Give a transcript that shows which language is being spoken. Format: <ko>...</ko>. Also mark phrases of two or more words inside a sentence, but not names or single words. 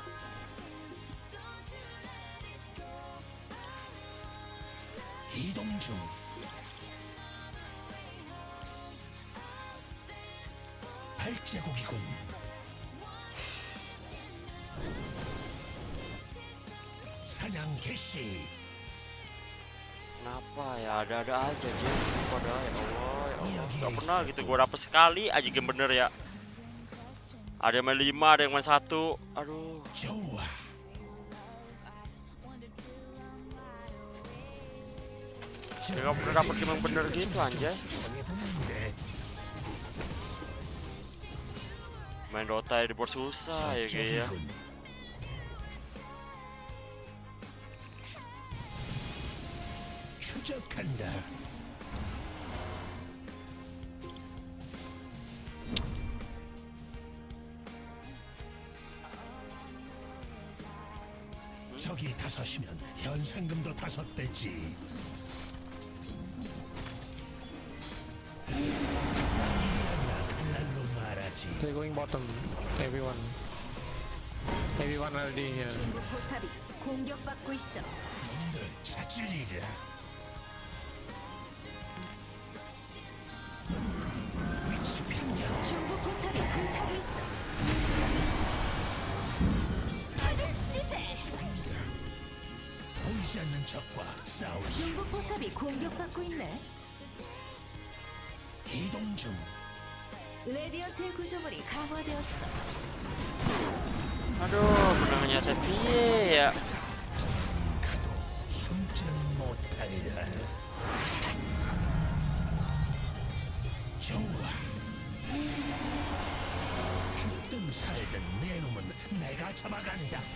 <ko>이동 중. 발자국이군. 사냥 개시.</ko> <id>Kenapa ya ada-ada aja dia pada</id> <ar>ya Allah ya Allah.</ar> <id>Gak pernah gitu gua dapet sekali aja game bener ya. Ada yang main 5, ada yang main 1. Aduh.</id> <ko>좋아.</ko> <id>Dia gak pernah dapet game yang bener gitu anjay. Main Dota ya di board susah ya kayak ya.</id> <ko>추적한다. 저기 5이면 현상금도 5배지. 칼날로 말하지.</ko> <en>They're going bottom. Everyone. Everyone already here.</en> <ko>중부 포탑이 공격받고 있어. 놈들 찾으리라. 위치 변경. 중부 포탑이 불타고 있어. 아주 찌세. 보이지 않는 적과 싸울 수. 중부 포탑이 공격받고 있네. 이동 중. 레디언트의 구조물이 강화되었어.</ko> <id>Aduh, menangnya piye ya.</id> <ko>가도 숨지는 못하리라. 좋아. 죽든 살든 내 놈은 내가 잡아간다.</ko>